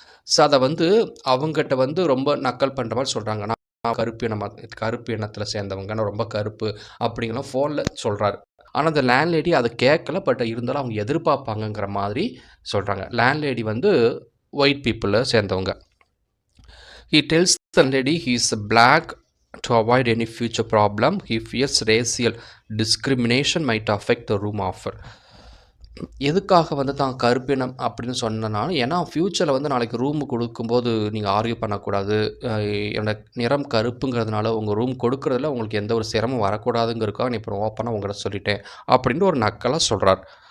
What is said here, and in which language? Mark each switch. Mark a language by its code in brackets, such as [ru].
[ta] So அதை வந்து அவங்ககிட்ட வந்து ரொம்ப நக்கல் பண்ணுற மாதிரி சொல்கிறாங்க. நான் கருப்பு இனத்தில் சேர்ந்தவங்க, நான் ரொம்ப கருப்பு அப்படிங்கலாம் ஃபோனில் சொல்கிறாரு. ஆனால் அந்த லேண்ட்லேடி அதை கேட்கல, பட் இருந்தாலும் அவங்க எதிர்பார்ப்பாங்கங்கிற மாதிரி சொல்கிறாங்க. லேண்ட்லேடி வந்து ஒயிட் பீப்புளில் சேர்ந்தவங்க. [en] He tells the lady he is black to avoid any future problem. He fears racial discrimination might affect the room offer. [ta] எதுக்காக வந்து தான் கருப்பினம் அப்படின்னு சொன்னனாலும், ஏன்னா ஃப்யூச்சரில் வந்து நாளைக்கு ரூம் கொடுக்கும்போது நீங்கள் ஆர்கியூ பண்ணக்கூடாது, என்னோட நிறம் கருப்புங்கிறதுனால உங்கள் ரூம் கொடுக்குறதுல உங்களுக்கு எந்த ஒரு சிரமம் வரக்கூடாதுங்கிறதுக்காக நீ இப்போ ஓப்பனாக உங்கள்கிட்ட சொல்லிட்டேன் அப்படின்ட்டு ஒரு நக்கலாக சொல்கிறார்.